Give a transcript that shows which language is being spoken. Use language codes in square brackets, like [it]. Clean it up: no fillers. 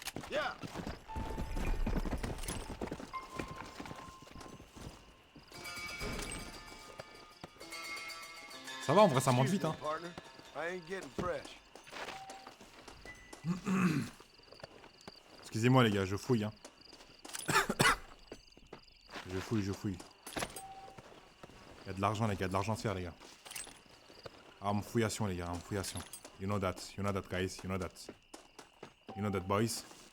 [en] Yeah. [fr] Ça va en vrai ça monte vite hein. [en] Partner, I ain't getting fresh. [fr] Excusez-moi les gars, je fouille hein. Je fouille. Il y a de l'argent les gars, de l'argent à faire les gars. Ah mon fouillation les gars, mon fouillation. [en] You know that guys, you know that boys.